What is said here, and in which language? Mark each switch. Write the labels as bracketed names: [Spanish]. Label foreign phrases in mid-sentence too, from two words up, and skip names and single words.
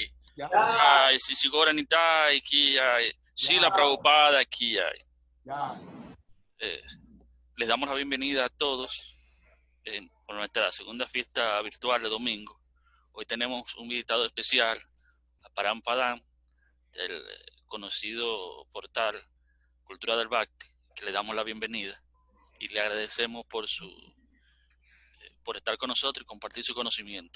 [Spanish] Jai, Sisigora Nitai aquí. Jai, Srila Prabhupada aquí. Jai. Les damos la bienvenida a todos por nuestra segunda fiesta virtual de domingo. Hoy tenemos un invitado especial, a Param Padam, del conocido portal Cultura del Bhakti, que le damos la bienvenida y le agradecemos por estar con nosotros y compartir su conocimiento.